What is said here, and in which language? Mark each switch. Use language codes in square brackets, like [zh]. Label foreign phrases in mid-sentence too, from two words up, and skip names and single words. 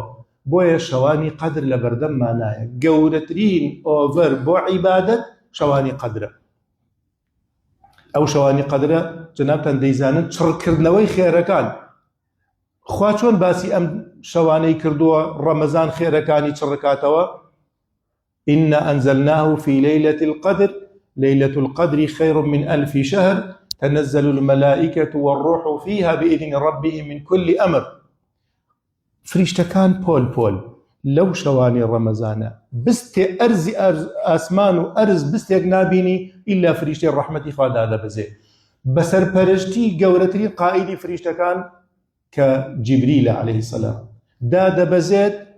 [ckb] بۆیە شەوانی قەدر لە بەردەممانایە. گەورەترین ئۆڤەر بۆ عیبادەت شەوانی قەدرە. ئەو شەوانی قەدرە جەنابتان دەیزانن چڕکردنەوەی خێرەکان. خوا چۆن باسی ئەم شەوانەی کردووە ڕەمەزان خێرەکانی چڕکاتەوە؟ [ar] إنا أنزلناه في ليلة القدر ليلة القدر خير من 1000 شهر تنزل الملائكة والروح فيها بإذن ربهم من كل أمر. [ckb] فریشتەکان پۆل لەو شەوانی ڕەمەزانە بستێ ئەرزی ئاسمان و ئەرز بستێک نابینی ئیلا فریشتەی ڕەحمەتی خوا دادەبەزێ. بەسەرپەرشتی گەورەترین قائیدی فریشتەکان کە جیبریلە [ar] عەلەیهی سەلام [ckb] دادەبەزێت.